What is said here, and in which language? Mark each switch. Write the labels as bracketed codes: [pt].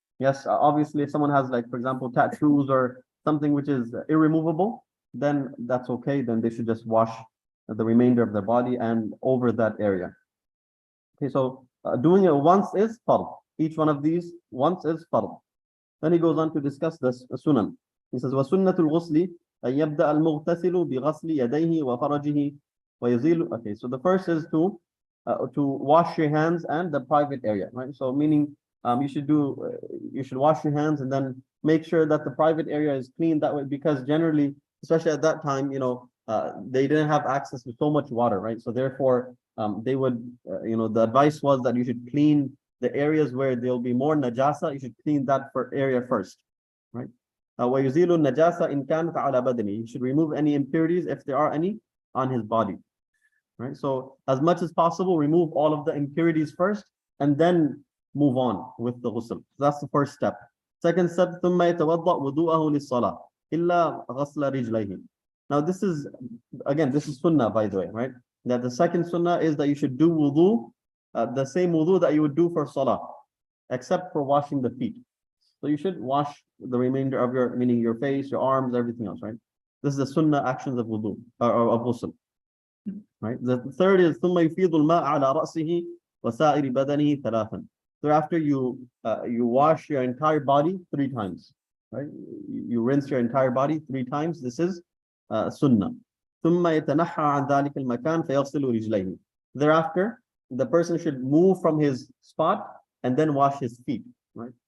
[en] Yes, obviously, if someone has, like, for example, tattoos or something which is irremovable, then that's okay. Then they should just wash the remainder of their body and over that area. Okay, so doing it once is fard. Each one of these once is fard. Then he goes on to discuss the sunan. He says, [ar] وَسُنَّةُ الْغُسْلِ أَن يَبْدَأَ الْمُغْتَسِلُ بِغَسْلِ يَدَيْهِ وَفَرَجِهِ وَيُزِيلُ. [en] Okay, so the first is to wash your hands and the private area, right? So meaning you should wash your hands and then make sure that the private area is clean that way, because generally, especially at that time, they didn't have access to so much water, right? So therefore, they would, the advice was that you should clean the areas where there'll be more najasa. You should clean that area first, right? [ar] وَيُزِيلُ النَّجَاسَ إِنْ كَانَتْ عَلَى بَدَنِهِ. [en] You should remove any impurities if there are any on his body, right? So as much as possible, remove all of the impurities first and then move on with the ghusl. So that's the first step. Second step, [ar] ثُمَّ يَتَوَضَّأْ وُضُوءَهُ لِلصَّلَاةِ إِلَّا غَسْلَ رِجْلَيْهِ. [en] Now this is sunnah, by the way, right? That the second sunnah is that you should do wudu, the same wudu that you would do for salah, except for washing the feet. So you should wash the remainder of meaning your face, your arms, everything else, right? This is the sunnah actions of wudu, or of ghusl, right? The third is [ar] ثُمَّ يُفِيضُ الْمَاءَ عَلَى رَأْسِهِ وَسَائِرِ بَدَنِهِ ثَلَاثًا. [en] Thereafter, you wash your entire body 3 times, right? You rinse your entire body 3 times. This is sunnah. [ar] ثُمَّ يَتَنَحَّى عَنْ ذَلِكَ الْمَكَانِ فَيَغْسِلُ رِجْلَيْهِ. [en] Thereafter, the person should move from his spot and then wash his feet, right?